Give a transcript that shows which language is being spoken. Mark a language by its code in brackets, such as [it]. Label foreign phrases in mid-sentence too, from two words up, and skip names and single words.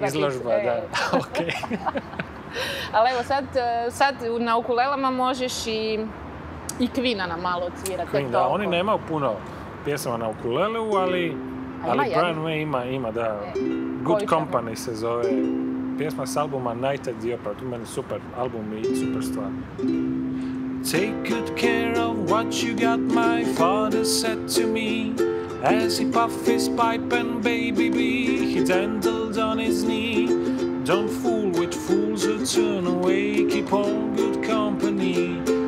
[hr] Biće jedna izložba, da, okej. Ali evo, sad na ukulelama možeš i Queena nam malo odsvirati. Queen, da, oni nemaju puno pjesama na ukulelu, ali Brian May ima, da. Good Company se zove. Pjesma s albuma Night at the Opera. To meni super album i super stvar. [en] Take good care of what you got, my father said to me, as he puffed his pipe and baby bee he dandled on his knee. Don't fool with fools who turn away, keep all good company.